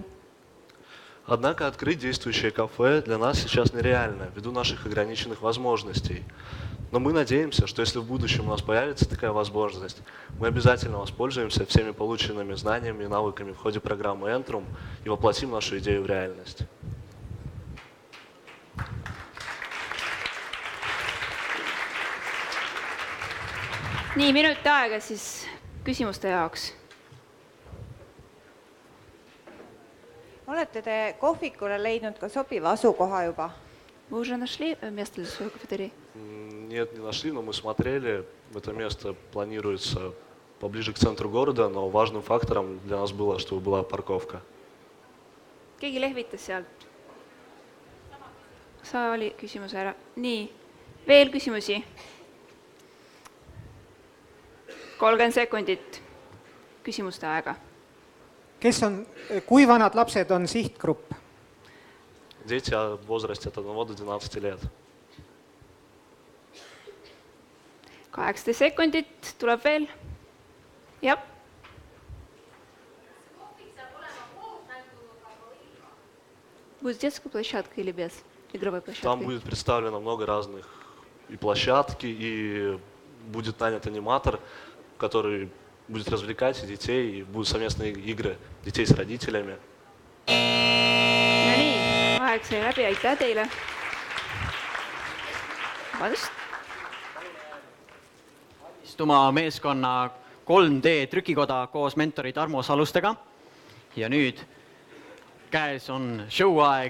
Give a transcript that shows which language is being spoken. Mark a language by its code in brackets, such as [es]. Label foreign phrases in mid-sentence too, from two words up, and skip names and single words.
[ru] Однако открыть действующее кафе для нас сейчас нереально, ввиду наших ограниченных возможностей. Но мы надеемся, что если в будущем у нас появится такая возможность, мы обязательно воспользуемся всеми полученными знаниями и навыками в ходе программы Entrum и воплотим нашу идею в реальность. [et] nii, minut aega siis küsimuste jaoks. Olete te kohvikule leidnud ka sobiva asukoha juba? [ru] Вы уже нашли место для своей кафетерии? Нет, не нашли, но мы смотрели. Это место планируется поближе к центру города, но важным фактором для нас было, чтобы была парковка. [et] Keegi lehvitas sealt? Saali küsimuse ära. Nii, veel küsimusi? 30 sekundit küsimuste aega. Kui vanad lapsed on sihtgrupp? [ru] Дети в возрасте от 1 до 12 лет. [et] 18 sekundit tuleb veel. Jah. [ru] Будет детская площадка или без игровой площадки? Там будет представлено много разных и площадки, и будет нанят аниматор, который будет развлекать детей, и будут совместные игры детей с родителями. [et] No nii, aeg sai läbi, aitäh teile. Vabandust. Istuma meeskonna 3D trükikoda koos mentori Tarmo Salustega. Ja nüüd käes on show'aeg.